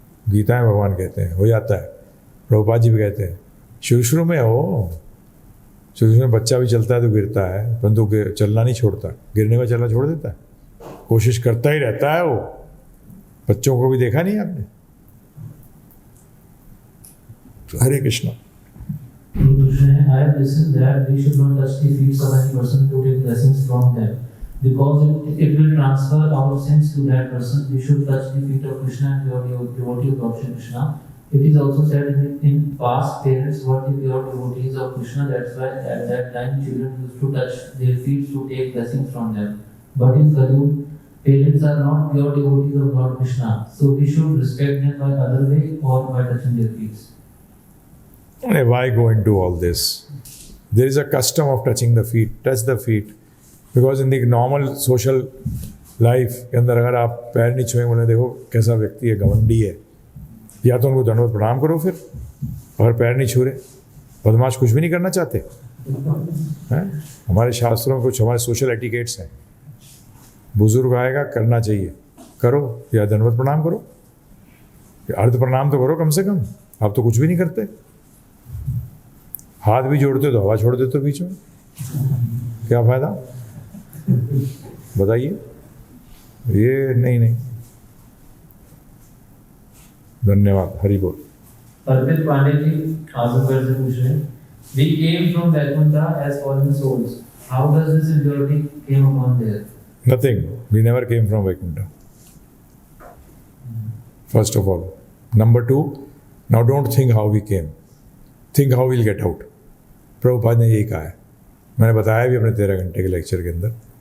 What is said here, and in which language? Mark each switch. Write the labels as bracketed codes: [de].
[hi] गीता में भगवान कहते हैं हो जाता है, प्रभुपाद जी भी कहते हैं शुरू में शुरू में बच्चा भी चलता है तो गिरता है, परंतु चलना नहीं छोड़ता। गिरने में चलना छोड़ देता है, कोशिश करता ही रहता है। वो बच्चों को भी देखा नहीं आपने? हरे Krishna. [en] I have listened that we should not touch the feet of any person to take blessings from them because it will transfer our sins to that person. We should touch the feet of Krishna and devotee of Lord Krishna. It is also said in past parents were the pure devotees of Krishna. That's why at that time children used to touch their feet to take blessings from them. But in Kaliyug, parents are not pure devotees of Lord Krishna, so we should respect them by other way or by touching their feet. Why go into all this? There is a custom of touching the feet. Touch the feet, because in the normal social life [hi] के अंदर अगर आप पैर नहीं छुएंगे, बोले देखो कैसा व्यक्ति है, घमंडी है, या तो उनको दंडवत प्रणाम करो। फिर अगर पैर नहीं छू रहे, बदमाश कुछ भी नहीं करना चाहते हैं। हमारे शास्त्रों में कुछ हमारे सोशल एटिकेट्स हैं। बुजुर्ग आएगा, करना चाहिए, करो, या दंडवत प्रणाम करो, अर्ध प्रणाम तो करो कम से कम। आप तो कुछ भी नहीं करते, हाथ भी जोड़ते तो हवा छोड़ देते बीच में, क्या फायदा? बताइए। ये नहीं। धन्यवाद, हरि बोल। [en] Arpit Pandey [hi] जी आजमगढ़ से पूछ रहे हैं, [en] we came from Vaikuntha as fallen souls. How does this impurity came upon there? Nothing. We never came from Vaikuntha. first of all. Number 2, now don't think how we came. Think how we'll get out. [hi] Prabhupada ने यही कहा है, मैंने बताया भी अपने 13 घंटे के लेक्चर के अंदर।